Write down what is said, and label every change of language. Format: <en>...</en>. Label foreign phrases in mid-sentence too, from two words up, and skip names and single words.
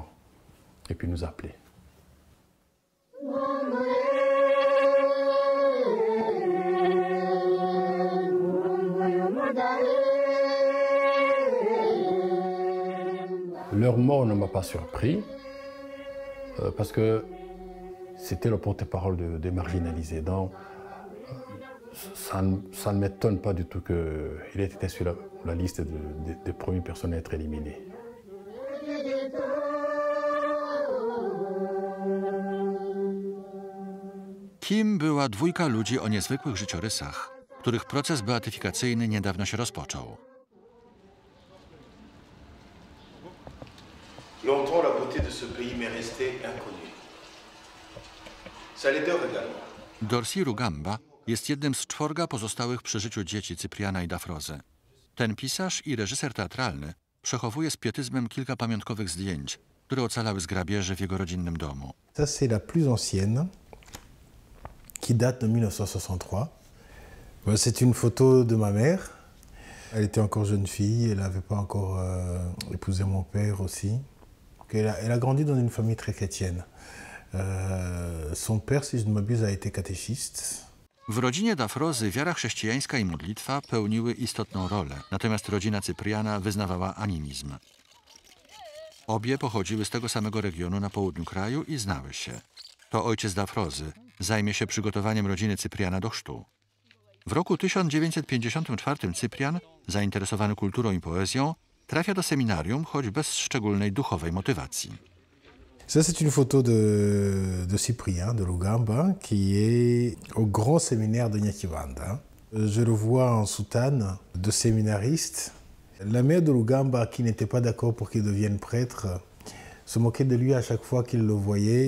<fr>Et puis il nous a appelés. Leur mort ne m'a pas surpris, parce que c'était le porte-parole des marginalisés. Donc, ça ne m'étonne pas du tout qu'il ait été sur la liste des premières personnes à être éliminées.</fr> <pl>Kim była dwójka ludzi o niezwykłych życiorysach, których proces beatyfikacyjny niedawno się rozpoczął.</pl> <fr>Longtemps, la beauté de ce pays m'est restée inconnue.</fr> <pl>Dorsi Rugamba jest jednym z 4 pozostałych przy życiu dzieci Cypriana i Dafrozy. Ten pisarz i reżyser teatralny przechowuje z pietyzmem kilka pamiątkowych zdjęć, które ocalały z grabieży w jego rodzinnym domu.</pl> <fr>Ça, c'est la plus ancienne, qui date de 1963. C'est une photo de ma mère. Elle était encore jeune fille, elle n'avait pas encore épousé mon père aussi. Elle a grandi dans une famille très chrétienne. Son père, si je ne m'abuse, a été catéchiste.</fr> <pl>W rodzinie Dafrozy wiara chrześcijańska i modlitwa pełniły istotną rolę, natomiast rodzina Cypriana wyznawała animizm. Obie pochodziły z tego samego regionu na południu kraju i znały się. To ojciec Dafrozy zajmie się przygotowaniem rodziny Cypriana do chrztu. W roku 1954 Cyprian, zainteresowany kulturą i poezją, trafia do seminarium, choć bez szczególnej duchowej motywacji.</pl> <fr>Ça, c'est une photo de Cyprien, de Lugamba, qui est au grand séminaire de Nyakivanda. Je le vois en soutane de séminariste. La mère de Lugamba, qui n'était pas d'accord pour qu'il devienne prêtre, se moquait de lui à chaque fois qu'il le voyait.</fr>